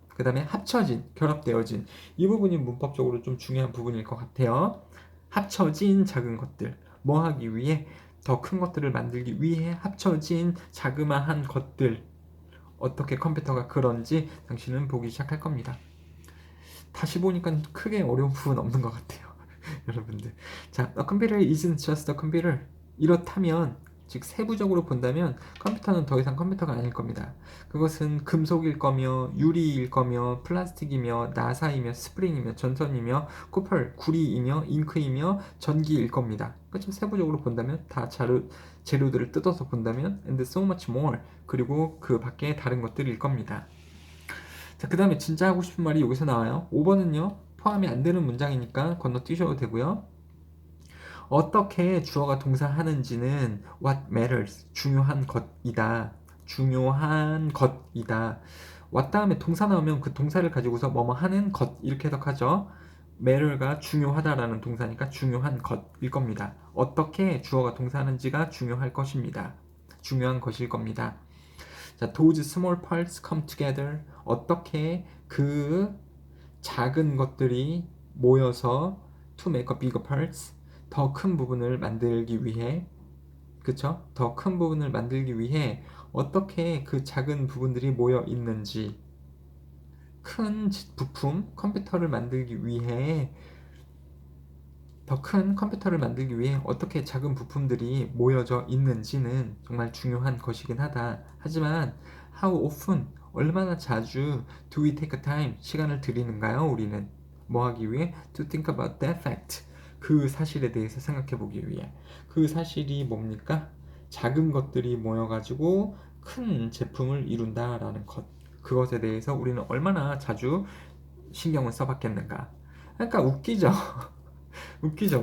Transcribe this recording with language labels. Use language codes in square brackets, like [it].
[ko] 그 다음에 합쳐진, 결합되어진, 이 부분이 문법적으로 좀 중요한 부분일 것 같아요. 합쳐진 작은 것들, 뭐 하기 위해? 더 큰 것들을 만들기 위해 합쳐진 자그마한 것들, 어떻게 컴퓨터가 그런지 당신은 보기 시작할 겁니다. 다시 보니까 크게 어려운 부분 없는 것 같아요. 여러분들, 자, [en] a computer isn't just a computer. [ko] 이렇다면, 즉 세부적으로 본다면 컴퓨터는 더 이상 컴퓨터가 아닐 겁니다. 그것은 금속일 거며, 유리일 거며, 플라스틱이며, 나사이며, 스프링이며, 전선이며, 코펄, 구리이며, 잉크이며, 전기일 겁니다. 그렇죠? 세부적으로 본다면 다 재료들을 뜯어서 본다면 [en] and so much more, [ko] 그리고 그 밖에 다른 것들일 겁니다. 자, 그 다음에 진짜 하고 싶은 말이 여기서 나와요. 5번은요 포함이 안 되는 문장이니까 건너뛰셔도 되고요. 어떻게 주어가 동사하는지는 [en] what matters, [ko] 중요한 것이다. 중요한 것이다. what 다음에 동사 나오면 그 동사를 가지고서 뭐뭐 하는 것, 이렇게 해석하죠. matter가 중요하다라는 동사니까 중요한 것일 겁니다. 어떻게 주어가 동사하는지가 중요할 것입니다. 중요한 것일 겁니다. 자, [en] those small parts come together. [ko] 어떻게 그 작은 것들이 모여서 [en] to make a bigger parts, [ko] 더 큰 부분을 만들기 위해, 그쵸? 더 큰 부분을 만들기 위해 어떻게 그 작은 부분들이 모여 있는지, 큰 부품, 컴퓨터를 만들기 위해, 더 큰 컴퓨터를 만들기 위해 어떻게 작은 부품들이 모여져 있는지는 정말 중요한 것이긴 하다. 하지만 [en] how often, [ko] 얼마나 자주 [en] do we take time, [ko] 시간을 들이는가요? 우리는 뭐 하기 위해? [en] to think about that fact, [ko] 그 사실에 대해서 생각해 보기 위해. 그 사실이 뭡니까? 작은 것들이 모여가지고 큰 제품을 이룬다라는 것. 그것에 대해서 우리는 얼마나 자주 신경을 써봤겠는가. 그러니까 웃기죠. 웃기죠.